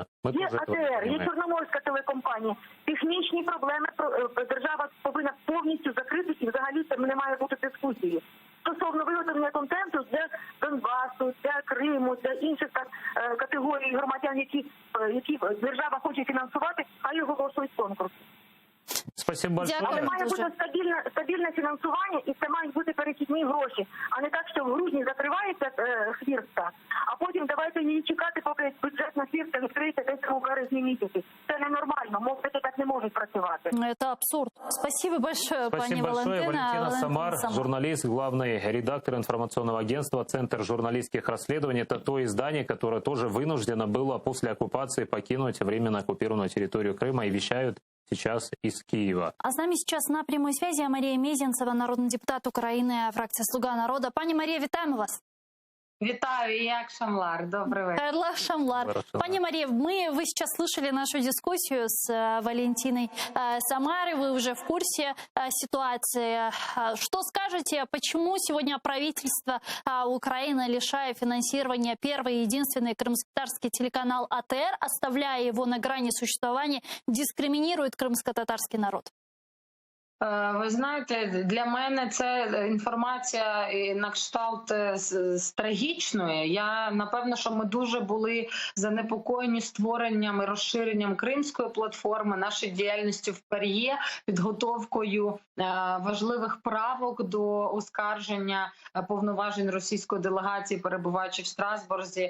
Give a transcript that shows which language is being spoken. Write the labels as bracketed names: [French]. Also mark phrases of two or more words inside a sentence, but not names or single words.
[Ukrainian] є АТР, є Чорноморська телекомпанія. Технічні проблеми держава повинна повністю закрити, і взагалі це не має бути дискусії. Стосовно виготовлення контенту для Донбасу, для Криму, для інших категорій громадян, які держава хоче фінансувати, хай оголошують конкурс. [Russian] Спасибо большое. [Ukrainian] Але має бути стабільне фінансування, і це мають бути перехідні гроші, а не так, що в грудні закривається хвіртка, а потім давайте її чекати, поки бюджетна хвіртка відкриється десь у березні жовтні місяці. Це ненормально, мовники так не можуть працювати. [Russian] Это абсурд. Спасибо большое, пани Спасибо большое. Валентина. Валентина Самар, журналист, главный редактор информационного агентства «Центр журналистских расследований». Это то издание, которое тоже вынуждено было после оккупации покинуть временно оккупированную территорию Крыма и вещают сейчас из Киева. А с нами сейчас на прямой связи Мария Мезенцева, народный депутат Украины, фракция «Слуга народа». Пани Мария, [Ukrainian] вітаємо вас. Вітаю, як Шамлар. Добрий вечір. Карла Шамлар. [Russian] Пани Мария, вы сейчас слышали нашу дискуссию с Валентиной Самарой, вы уже в курсе ситуации. Что скажете, почему сегодня правительство Украины, лишая финансирования первый и единственный крымско-татарский телеканал АТР, оставляя его на грани существования, дискриминирует крымско-татарский народ? [Ukrainian] Ви знаєте, для мене це інформація на кшталт трагічної. Напевно, що ми дуже були занепокоєні створенням і розширенням Кримської платформи, нашою діяльністю в ПАРЄ, підготовкою важливих правок до оскарження повноважень російської делегації, перебуваючи в Страсбурзі.